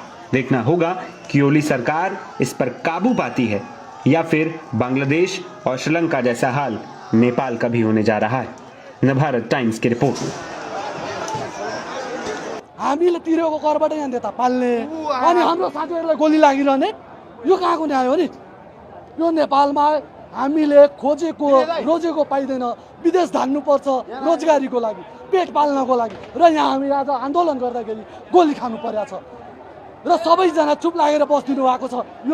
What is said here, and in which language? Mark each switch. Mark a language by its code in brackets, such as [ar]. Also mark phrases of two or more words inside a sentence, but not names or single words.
[hi] देखना होगा कि ओली सरकार इस पर काबू पाती है या फिर बांग्लादेश और श्रीलंका जैसा हाल नेपाल का भी होने जा रहा है। नवभारत टाइम्स की रिपोर्ट। [ne] हामीले तिरेको करबाट यहाँ देता पाल्ने अनि हाम्रो साथीहरुलाई गोली लागिरहने यो कहाँको न्याय हो नि? यो नेपालमा हामीले खोजेको रोजेको पाइदैन, विदेश धान्नुपर्छ रोजगारीको लागि, पेट पाल्नको लागि, र यहाँ हामी आज आन्दोलन गर्दाखेरि गोली खानु पर्या छ र सबैजना चुप लागेर बस्दिनु भएको छ।